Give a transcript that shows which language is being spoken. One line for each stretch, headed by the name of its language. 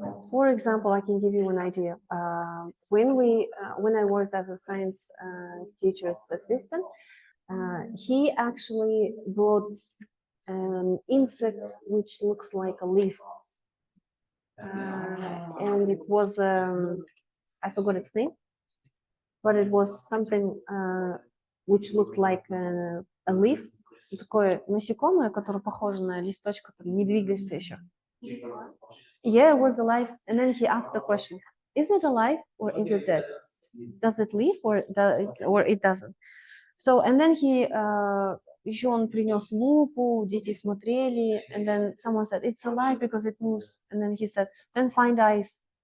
English: For example, I can give you an idea. When I worked as a science teacher's assistant, he actually brought an insect which looks like a leaf, and it was I forgot its name, but it was something which looked like a leaf.
Russian: Такое насекомое, которое похоже на листочек, который не двигается еще.
English: Yeah, it was alive. And then he asked the question, is it alive or is it dead? Does it live or it doesn't? So, and then he,
Russian: еще он принес лупу, дети смотрели,
English: and then someone said, it's alive because it moves. And then he said, then find eyes.